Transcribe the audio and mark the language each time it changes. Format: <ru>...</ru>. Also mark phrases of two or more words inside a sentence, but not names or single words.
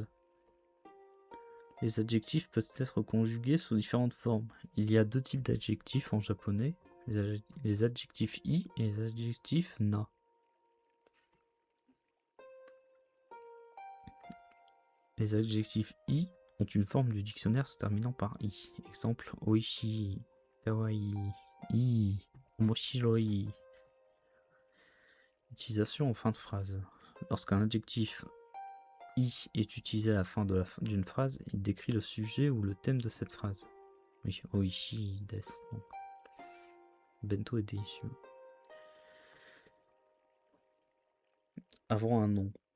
<fr>Les adjectifs peuvent être conjugués sous différentes formes. Il y a 2 types d'adjectifs en japonais, les adjectifs i et les adjectifs na. Les adjectifs i ont une forme du dictionnaire se terminant par i. Exemple,</fr> <ja>美味しい、可愛い、い、面白い.</ja> <fr>Utilisation en fin de phrase. Lorsqu'un adjectif i est utilisé à la fin d'une phrase, il décrit le sujet ou le thème de cette phrase. Oui,</fr> <ja>美味しいです.</ja> <fr>Donc, bento est délicieux. Avant un nom.</fr>